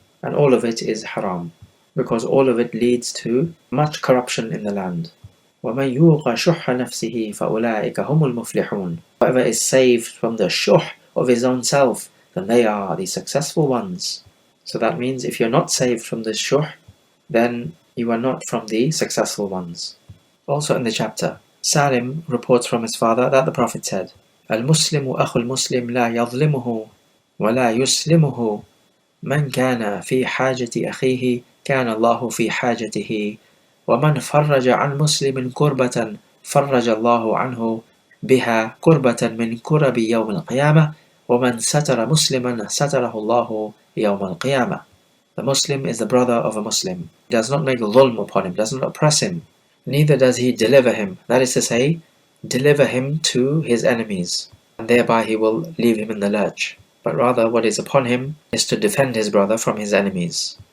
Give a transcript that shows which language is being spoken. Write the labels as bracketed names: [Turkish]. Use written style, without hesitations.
[English] And all of it is haram, because all of it leads to much corruption in the land. [Arabic] وَمَنْ يُوقَ شُحَّ نَفْسِهِ فَأُولَٰئِكَ هُمُ الْمُفْلِحُونَ. [English] Whoever is saved from the shuh of his own self, then they are the successful ones. So that means if you're not saved from the shuh, then you are not from the successful ones. Also in the chapter, Salim reports from his father that the Prophet said, [Arabic] الْمُسْلِمُ أَخُو الْمُسْلِمِ لَا يَظْلِمُهُ وَلَا يُسْلِمُهُ مَنْ كَانَ فِي حَاجَةِ أَخِيهِ كَانَ اللَّهُ فِي حَاجَتِهِ وَمَنْ فَرَّجَ عَنْ مُسْلِمٍ كُرْبَةً فَرَّجَ اللَّهُ عَنْهُ بها كربة من كرب يوم القيامة ومن ستر مسلما ستره الله يوم القيامة. [English] The Muslim is the brother of a Muslim. He does not make dhulm upon him, does not oppress him, neither does he deliver him, that is to say, deliver him to his enemies, and thereby he will leave him in the lurch. But rather what is upon him is to defend his brother from his enemies.